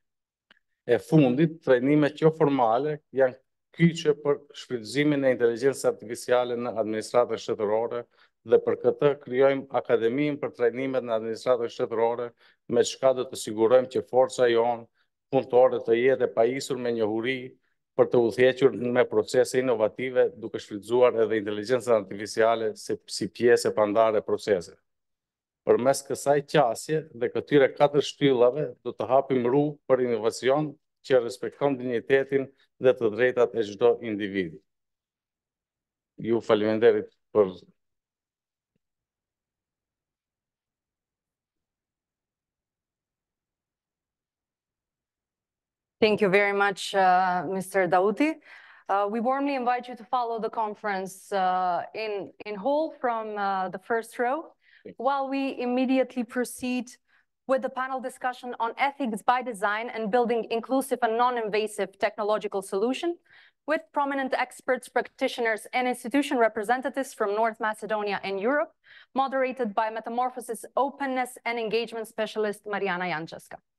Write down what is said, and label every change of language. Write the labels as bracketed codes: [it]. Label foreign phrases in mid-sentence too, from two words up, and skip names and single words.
[sq] E fundit, trajnimet jo formale janë kyçe për shfrytëzimin e inteligjencës artificiale në administratën shtetërore dhe për këtë krijojmë akademinë për trajnimet në administratën shtetërore, me çka do të sigurojmë që forca jonë punëtore të jetë e pajisur me njohuri për të udhëhequr me procese inovative, duke shfrytzuar edhe inteligjencën artificiale si pjesë e pandare e proceseve. Përmes kësaj qasje dhe këtyre 4 shtyllave do të hapim rrugë për inovacion që respekton dinjitetin dhe të drejtat e çdo individi. Ju faleminderit për [en] Thank you very much, Mr. Daouti. We warmly invite you to follow the conference in whole from the first row, while we immediately proceed with the panel discussion on ethics by design and building inclusive and non-invasive technological solutions with prominent experts, practitioners, and institution representatives from North Macedonia and Europe, moderated by Metamorphosis Openness and Engagement Specialist Mariana Jančeska.